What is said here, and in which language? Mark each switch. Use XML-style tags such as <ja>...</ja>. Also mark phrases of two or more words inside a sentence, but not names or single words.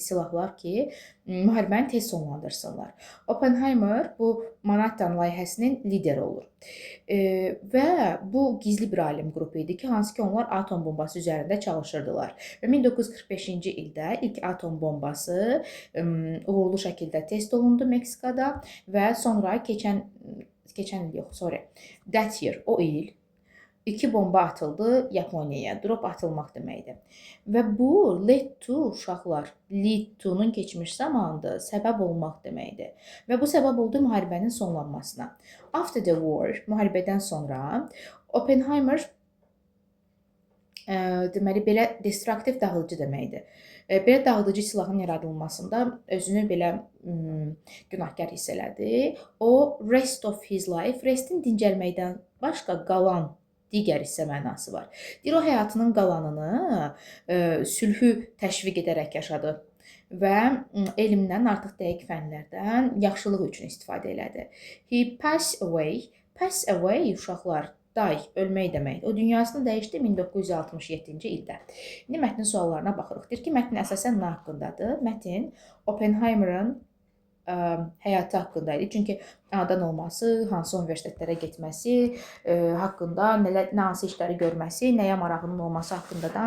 <az>Silahlar ki, müharibəni tez sonlandırsınlar. Oppenheimer bu Manhattan layihəsinin lideri olur. Və bu gizli bir alim qrupu idi ki, hansı ki onlar atom bombası üzərində çalışırdılar. Və 1945-ci ildə ilk atom bombası uğurlu şəkildə test olundu Meksikada və sonra keçən il yox,</az> <en>sorry, that year,</en> <az>o il 2 bomba atıldı Yaponiyaya. Drop atılmaq deməkdir. Və bu</az> <en>lead to</en> <az>uşaqlar,</az> <en>lead to-nun</en> <az>keçmiş zamanıdır, səbəb olmaq deməkdir. Və bu səbəb oldu müharibənin sonlanmasına.</az> <en>After the war,</en> <az>müharibədən sonra Oppenheimer deməli belə destruktiv dağıdıcı deməkdir. Belə dağıdıcı silahın yaradılmasında özünü belə günahkar hiss elədi. O,</az> <en>rest of his life,</en> <az>restin dincəlməkdən başqa qalan digər hissə mənası var. Deyir, o həyatının qalanını sülhü təşviq edərək yaşadı və elmdən, artıq dəqiq fənlərdən yaxşılıq üçün istifadə elədi.</az> <en>He passed away. Pass away uşaqlar, die,</en> <az>ölmək demək. O dünyasını dəyişdi 1967-ci ildə. İndi mətnin suallarına baxırıq. Deyir ki, mətn əsasən nə haqqındadır? Mətn Oppenheimer'ın həyatı haqqında idi. Çünki anadan olması, hansı universitetlərə getməsi haqqında, nə hansı işləri görməsi, nəyə marağının olması haqqında danışdı.</az>